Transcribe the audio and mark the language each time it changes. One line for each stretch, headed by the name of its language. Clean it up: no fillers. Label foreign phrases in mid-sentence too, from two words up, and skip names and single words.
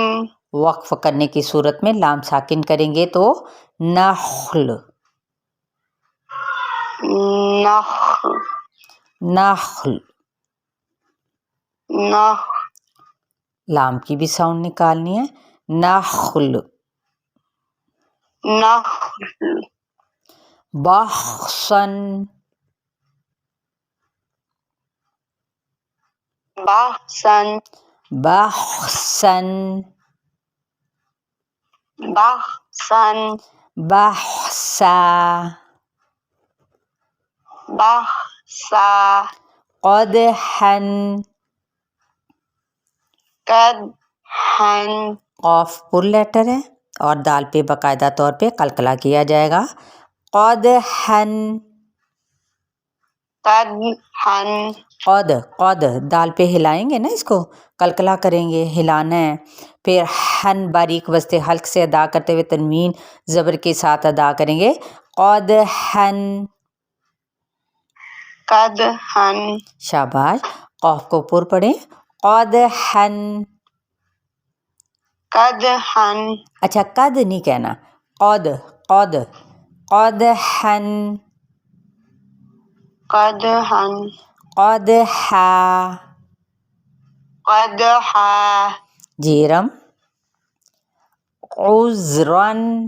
Urdu: وقف کرنے کی صورت میں لام ساکن کریں گے تو نخل. نخل. نخل. نخل. لام کی بھی ساؤنڈ نکالنی ہے. نخل. نخل. بخسن. بحثن. بخسن. بحثن. بحثا. بحثا. قدحن. قدحن. قاف پر لیٹر ہے اور دال پہ باقاعدہ طور پہ قلقلہ کیا جائے گا. قدحن. قدحن. قد قد دال پہ ہلائیں گے نا، اس کو قلقلہ کریں گے، ہلانا ہے. پھر ہن باریک وسط حلق سے ادا کرتے ہوئے تنوین زبر کے ساتھ ادا کریں گے. قدحن. قدحن. شاباش. قاف کو پر پڑھیں. قدحن. قدحن. اچھا قد نہیں کہنا، قد قد. قدحن. قدحن. قدحا. قدحا. جیرم. عذرن.